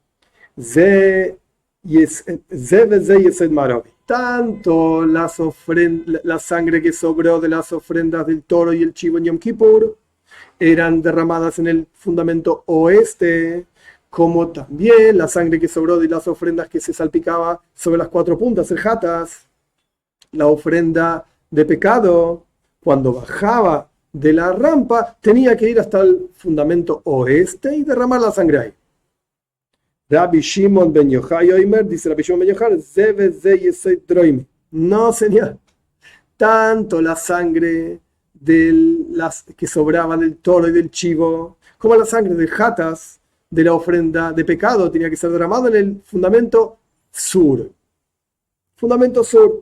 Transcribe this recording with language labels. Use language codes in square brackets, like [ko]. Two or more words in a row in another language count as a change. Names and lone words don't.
[es] Tanto la sangre que sobró de las ofrendas del toro y el chivo en Yom Kippur eran derramadas en el fundamento oeste, como también la sangre que sobró de las ofrendas que se salpicaba sobre las cuatro puntas, el jatas, la ofrenda de pecado, cuando bajaba de la rampa, tenía que ir hasta el fundamento oeste y derramar la sangre ahí. Rabbi Shimon ben Yochai Oimer, dice Rabbi Shimon ben Yochai, no señor, tanto la sangre que sobraba del toro y del chivo, como la sangre del jatas, de la ofrenda de pecado, tenía que ser derramado en el fundamento sur. Fundamento sur.